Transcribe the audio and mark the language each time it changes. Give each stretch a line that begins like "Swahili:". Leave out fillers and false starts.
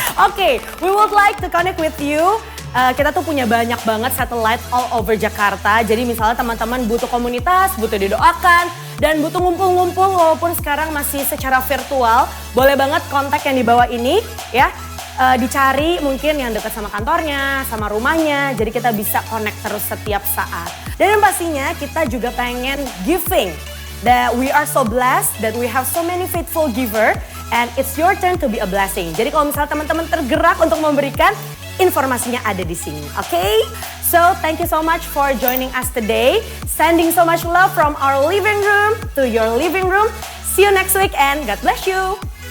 English: Oke, we would like to connect with you.
Indonesian: Kita tuh punya banyak banget satellite
English: all over
Indonesian: Jakarta. Jadi misalnya teman-teman butuh komunitas, butuh didoakan, dan butuh ngumpul-ngumpul walaupun sekarang masih secara virtual. Boleh banget kontak yang di bawah ini ya. Dicari mungkin yang dekat sama kantornya, sama rumahnya. Jadi kita bisa connect terus setiap saat. Dan yang pastinya kita juga pengen giving.
English: That we are so blessed that we have so many faithful giver. And it's your turn to be a blessing.
Indonesian: Jadi kalau misalnya teman-teman tergerak untuk memberikan, informasinya ada di sini, okay?
English: So thank you so much for joining us today. Sending so much love from our living room to your living room. See you next week and God bless you.